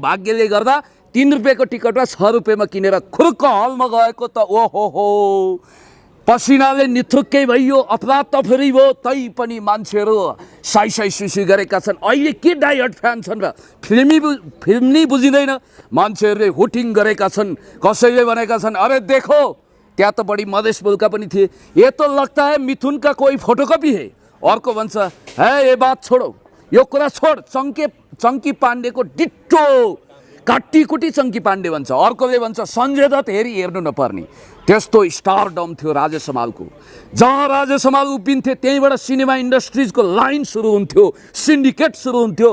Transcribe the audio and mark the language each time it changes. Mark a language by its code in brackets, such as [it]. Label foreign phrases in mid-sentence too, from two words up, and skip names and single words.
[ne] भाग्यले गर्दा 3 रुपियाँको टिकटमा 6 रुपियाँमा किनेर खुर्क हलमा गएको त ओहो हो, पसिनाले निथुक्कै भइयो, अपराध तफरी भयो। तै पनि मान्छेहरू साई सुसी गरेका छन्। अहिले के डाइहट फ्यान छन् र फिल्म बुझिँदैन। मान्छेहरूले हुटिङ गरेका छन्। कसैले भनेका छन् [hi] अरे देखो, [ne] त्यहाँ त बढी मधेस मुल्का पनि थिए, [hi] ये तो लगता है मिथुन का कोई फोटोकॉपी है। [ne] अर्को भन्छ [hi] है ये बात छोडो, [ne] यो कुरा छोड, चङ्की पाण्डेको डिट्टो काटीकुटी चङ्की पाण्डे भन्छ। अर्कोले भन्छ सञ्जय दत्त हेर्नु नपर्ने। त्यस्तो स्टारडम थियो राजेश हमालको। जहाँ राजेश हमाल उभिन्थे त्यहीँबाट सिनेमा इन्डस्ट्रिजको लाइन सुरु हुन्थ्यो, सिन्डिकेट सुरु हुन्थ्यो।